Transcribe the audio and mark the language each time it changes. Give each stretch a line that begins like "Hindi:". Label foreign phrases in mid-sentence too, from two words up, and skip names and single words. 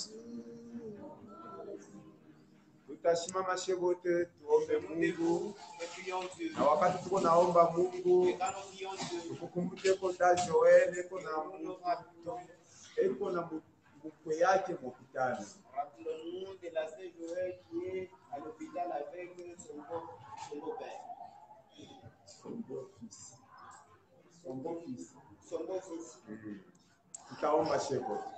Swahili: Tutasimama wote tuombe Mungu.
French: prions Dieu.
Swahili: Na wakati tuko naomba Mungu,
French: Et quand nous prions Dieu,
Swahili: tukumbuke kwa Joel eko na mkwe yake mhospitali.
French: rappelons-nous de la sœur Joël qui est à l'hôpital avec son beau-père. Son beau-fils.
Swahili: Tutaomba sheko.